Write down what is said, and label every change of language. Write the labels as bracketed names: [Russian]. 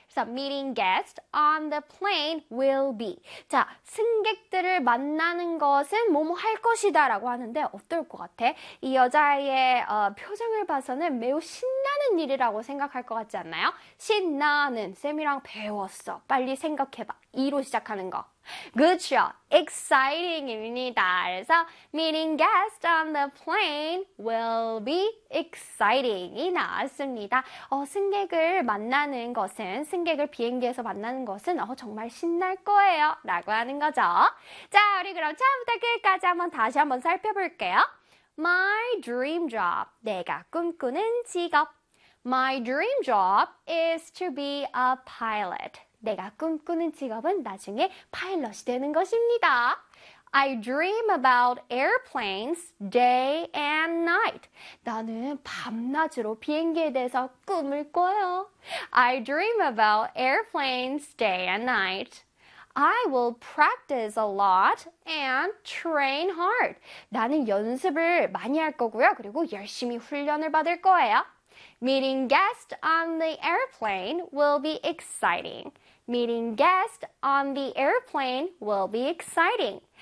[English] So, meeting guest on the plane will be. [Korean] 자, 승객들을 만나는 것은 뭐뭐 할 것이다 라고 하는데 어떨 것 같아? 이 여자의 표정을 봐서는 매우 신나는 일이라고 생각할 것 같지 않나요? 신나는. 쌤이랑 배웠어. 빨리 생각해봐. 2로 시작하는 거. 그쵸? [English] Exciting입니다. [Korean] 그래서 [English] meeting guest on the plane will be exciting이 [Korean] 나왔습니다. 승객을 만나는 것은 승객을 비행기에서 만나는 것은 정말 신날 거예요라고 하는 거죠. 자, 우리 그럼 처음부터 끝까지 한번 다시 한번 살펴볼게요. [English] My dream job. [Korean] 내가 꿈꾸는 직업. [English] My dream job is to be a pilot. [Korean] 내가 꿈꾸는 직업은 나중에 파일럿이 되는 것입니다. [English] I dream about airplanes day and night. [Korean] 나는 밤낮으로 비행기에 대해서 꿈을 꿔요. [English] I dream about airplanes day and night. I will practice a lot and train hard. [Korean] 나는 연습을 많이 할 거고요. 그리고 열심히 훈련을 받을 거예요. [English] Meeting guest on the airplane will be exciting. Meeting guest on the airplane will be exciting.